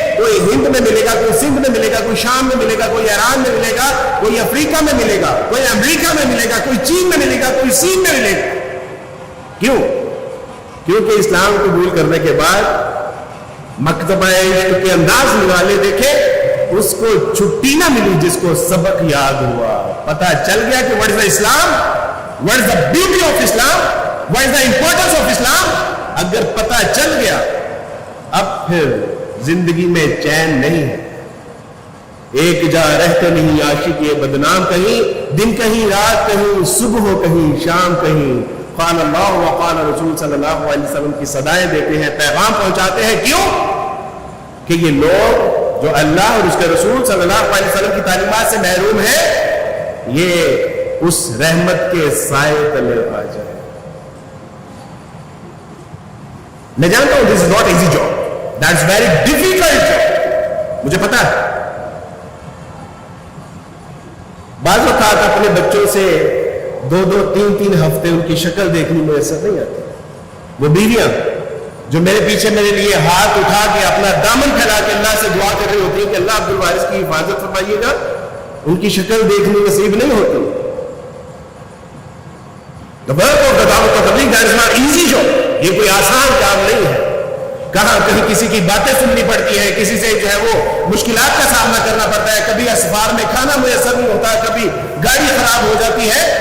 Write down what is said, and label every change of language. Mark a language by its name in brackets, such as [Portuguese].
[Urdu] کوئی ہند میں ملے گا، کوئی سندھ میں ملے گا، کوئی شام میں ملے گا، کوئی ایران میں ملے گا، کوئی افریقہ میں ملے گا، کوئی امریکہ میں ملے گا، کوئی چین میں ملے گا، کوئی سین میں ملے گا. کیوں؟ کیونکہ اسلام قبول کرنے کے بعد مکتبہ عشق کے انداز نوالے دیکھے، اس کو چھٹی نہ ملی جس کو سبق یاد ہوا. پتہ چل گیا کہ [English] what is the Islam, what is the beauty of Islam, what is the importance of Islam. [Urdu] اگر پتہ چل گیا اب پھر زندگی میں چین نہیں ہے. ایک جا رہتے نہیں عاشق یہ بدنام، کہیں دن کہیں رات کہیں صبح ہو کہیں شام کہیں. قال اللہ و قال رسول صلی اللہ علیہ وسلم کی صدائیں دیتے ہیں، پیغام پہنچاتے ہیں. کیوں؟ کہ یہ لوگ جو اللہ اور اس کے رسول صلی اللہ علیہ وسلم کی تعلیمات سے محروم ہیں یہ اس رحمت کے سائے تلے آ جائے. میں جانتا ہوں [English] this is not easy job, that's very difficult job. [Urdu] مجھے پتا ہے بعض اوقات اپنے بچوں سے 2-3 ہفتے ان کی شکل دیکھنی میسر نہیں آتی. وہ بیویاں جو میرے پیچھے میرے لیے ہاتھ اٹھا کے اپنا دامن پھیلا کے اللہ سے دعا کر رہی ہوتی ہیں کہ اللہ عبد الوارث کی حفاظت فرمائیے گا، ان کی شکل دیکھنی نصیب نہیں ہوتی. [English] The work of the da'wah wa tabligh, that is not easy job. [Urdu] یہ کوئی آسان کام نہیں ہے. کہاں کہیں کسی کی باتیں سننی پڑتی ہے، کسی سے جو ہے وہ مشکلات کا سامنا کرنا پڑتا ہے، کبھی اسفار میں کھانا میسر نہیں ہوتا، کبھی گاڑی خراب ہو جاتی ہے.